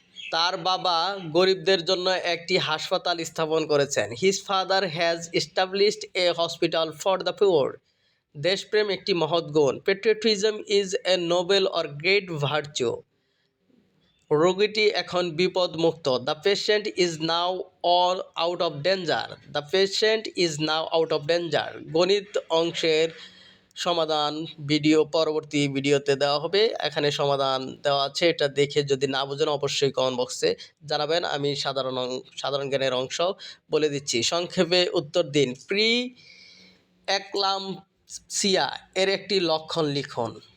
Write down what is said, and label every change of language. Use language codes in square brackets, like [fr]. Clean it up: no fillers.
[bn] তার বাবা গরিবদের জন্য একটি হাসপাতাল স্থাপন করেছেন। [en] His father has established a hospital for the poor. [bn] দেশপ্রেম একটি মহৎ গুণ। [en] Patriotism is a noble or great virtue. [bn] রোগীটি এখন বিপদমুক্ত। [en] The patient is now all out of danger. The patient is now out of danger. [bn] গণিত অংশের সমাধান পরবর্তী ভিডিওতে দেওয়া হবে। এখানে সমাধান দেওয়া আছে, এটা দেখে যদি না বুঝেন অবশ্যই কমেন্ট বক্সে জানাবেন। আমি সাধারণ জ্ঞানের অংশ বলে দিচ্ছি। সংক্ষেপে উত্তর দিন। প্রি এক্লাম্পসিয়া এর একটি লক্ষণ লিখুন।